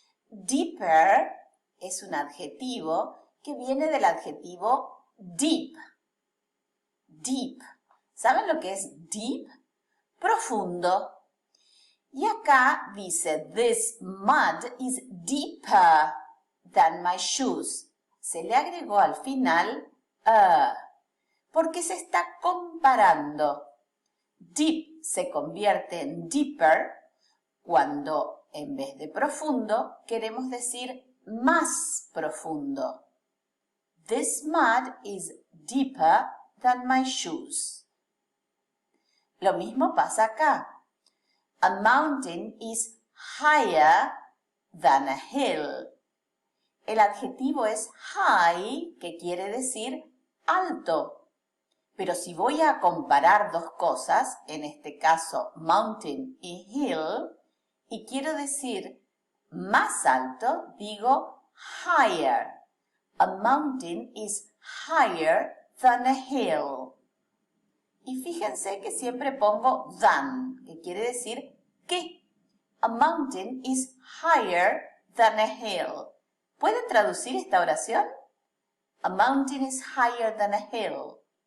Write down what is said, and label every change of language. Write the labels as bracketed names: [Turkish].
[Spanish] Deeper es un adjetivo que viene del adjetivo deep. Deep. ¿Saben lo que es deep? Profundo. Y acá dice, [English] this mud is deeper than my shoes. [Spanish] Se le agregó al final porque se está comparando. Deep se convierte en deeper cuando en vez de profundo queremos decir más profundo. [English] This mud is deeper than my shoes. [Spanish] Lo mismo pasa acá. [English] A mountain is higher than a hill. [Spanish] El adjetivo es high, que quiere decir alto. Pero si voy a comparar dos cosas, en este caso mountain y hill, y quiero decir más alto, digo higher. [English] A mountain is higher than a hill. [Spanish] Y fíjense que siempre pongo than, que quiere decir que. [English] A mountain is higher than a hill. [Spanish] ¿Pueden traducir esta oración? [English] A mountain is higher than a hill.